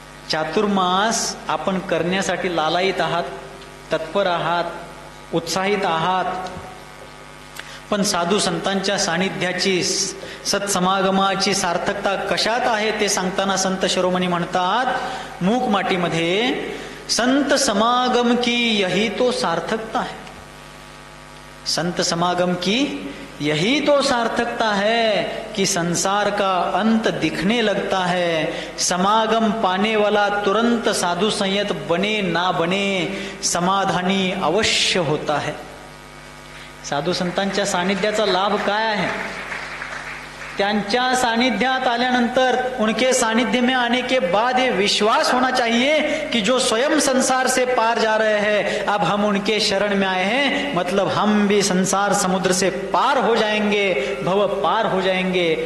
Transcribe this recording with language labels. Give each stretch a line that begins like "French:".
Marathi: चातुर्मास आपण करण्यासाठी लालायित आहात, तत्पर आहात, उत्साहित आहात, पण साधू संतांच्या सानिध्याची, सत्समागमाची सार्थकता कशात आहे ते सांगताना संत शिरोमणी म्हणतात, मूक माटीमध्ये
Hindi: संत समागम की यही तो सार्थकता है। संत समागम की यही तो सार्थकता है कि संसार का अंत दिखने लगता है। समागम पाने वाला तुरंत साधु संयत बने ना बने, समाधानी अवश्य होता है।
Marathi: साधू संतांच्या सानिध्याचा लाभ काय आहे? त्यांच्या सानिध्यात आल्यानंतर
Hindi: उनके सानिध्य में आने के बाद ये विश्वास होना चाहिए कि जो स्वयं संसार से पार जा रहे हैं, अब हम उनके शरण में आए हैं, मतलब हम भी संसार समुद्र से पार हो जाएंगे, भव पार हो जाएंगे।